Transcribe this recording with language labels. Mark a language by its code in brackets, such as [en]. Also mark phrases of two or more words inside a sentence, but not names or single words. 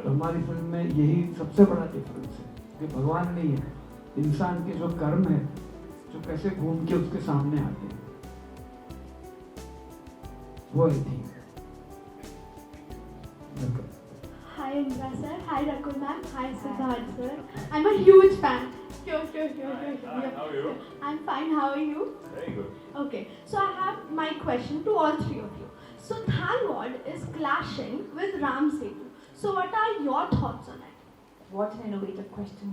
[hi] तो हमारी फिल्म में यही सबसे बड़ा डिफरेंस है कि भगवान नहीं है, इंसान के जो कर्म है जो कैसे घूम के उसके सामने आते हैं वो है थी. [en] Hi Indra sir, hi Rakul ma'am, hi Sidharth sir. I'm a huge fan. Sure. Hi, how are you? I'm fine. How are you? Very good. Okay. So I have my question to all three of you. So Thank God is clashing with Ram Setu. So what are your thoughts on it? What an innovative question.